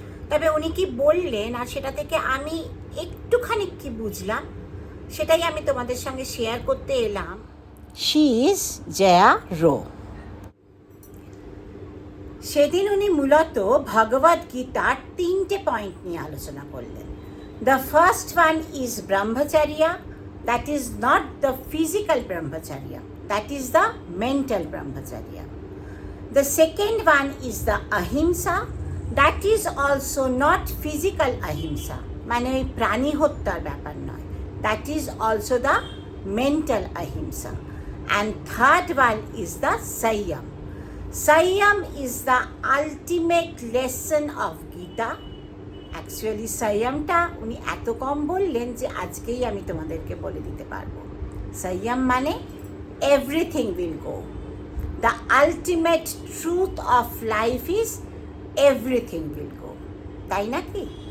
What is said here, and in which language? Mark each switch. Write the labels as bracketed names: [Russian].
[Bangla] তবে উনি কি বললেন আর সেটা থেকে আমি একটুখানি কি বুঝলাম, সেটাই আমি তোমাদের সঙ্গে শেয়ার করতে এলাম। [English] She is Jaya Row. [Bangla] সেদিন উনি মূলত ভগবদ গীতার 3টে পয়েন্ট নিয়ে আলোচনা করলেন। [English] The first one is brahmacharya, that is not the physical brahmacharya, that is the mental brahmacharya. The second one is the ahimsa, that is also not physical ahimsa, [Bangla] মানে ওই প্রাণী হত্যার ব্যাপার নয়, [English] that is also the mental ahimsa. And third one is the Sanyam. Sanyam is the ultimate lesson of Gita. [Bangla] Actually সংযমটা উনি এত কম বললেন যে আজকেই আমি তোমাদেরকে বলে দিতে পারবো। সংযম মানে [English] everything will go, the ultimate truth of life is everything will go, [Bangla] তাই নাকি?